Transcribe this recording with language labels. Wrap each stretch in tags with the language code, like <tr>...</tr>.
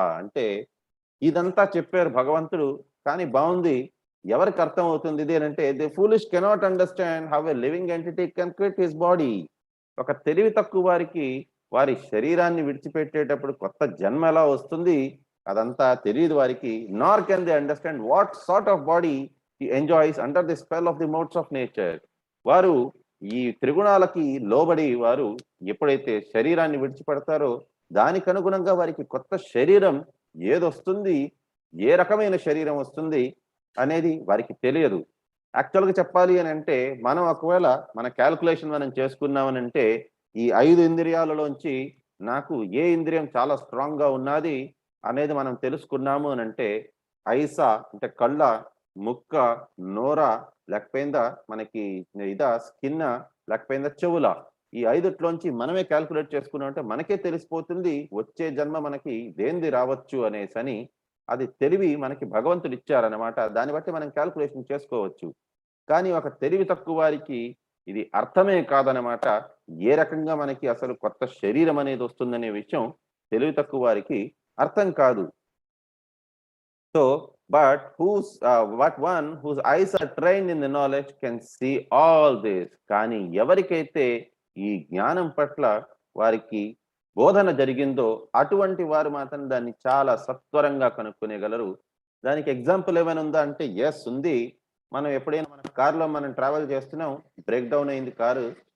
<te>అంటే ఇదంతా చెప్పారు భగవంతుడు, కానీ బాగుంది. ఎవరికి అర్థం అవుతుంది ఇది అంటే</te> <en>The foolish cannot understand how a living entity can quit his body.</en> <te>ఒక తెలివి తక్కువ వారికి వారి శరీరాన్ని విడిచిపెట్టేటప్పుడు కొత్త జన్మ ఎలా వస్తుంది అదంతా తెలియదు వారికి.</te> <en>Nor can they understand what sort of body he enjoys under the spell of the modes of nature.</en> <te>వారు ఈ త్రిగుణాలకి లోబడి వారు ఎప్పుడైతే శరీరాన్ని విడిచిపెడతారో దానికి అనుగుణంగా వారికి కొత్త శరీరం ఏదొస్తుంది, ఏ రకమైన శరీరం వస్తుంది అనేది వారికి తెలియదు. యాక్చువల్గా చెప్పాలి అని అంటే మనం ఒకవేళ మన క్యాల్కులేషన్ మనం చేసుకున్నామని అంటే ఈ 5 ఇంద్రియాలలోంచి నాకు ఏ ఇంద్రియం చాలా స్ట్రాంగ్ గా ఉన్నది అనేది మనం తెలుసుకున్నాము అని అంటే ఐసా అంటే కళ్ళ, ముక్క, నోర లేకపోయిందా మనకి ఇదా స్కిన్ లేకపోయిందా చెవుల, ఈ 5ట్లోంచి మనమే క్యాల్కులేట్ చేసుకున్నామంటే మనకే తెలిసిపోతుంది వచ్చే జన్మ మనకి దేంది రావచ్చు అనేసని. అది తెలివి మనకి భగవంతుడు ఇచ్చారనమాట. దాన్ని బట్టి మనం క్యాల్కులేషన్ చేసుకోవచ్చు. కానీ ఒక తెలివి తక్కువ వారికి ఇది అర్థమే కాదనమాట. ఏ రకంగా మనకి అసలు కొత్త శరీరం అనేది వస్తుందనే విషయం తెలివి తక్కువ వారికి అర్థం కాదు.</te> <en>So but what one whose eyes are trained in the knowledge can see all this.</en> <te>కానీ ఎవరికైతే ఈ జ్ఞానం పట్ల వారికి బోధన జరిగిందో అటువంటి వారు మాత్రం దాన్ని చాలా సత్వరంగా కనుక్కునేగలరు. దానికి ఎగ్జాంపుల్ ఏమైనా ఉందా అంటే ఎస్ ఉంది. మనం ఎప్పుడైనా మన కారులో మనం ట్రావెల్ చేస్తున్నాం, బ్రేక్ డౌన్ అయింది కారు,</te>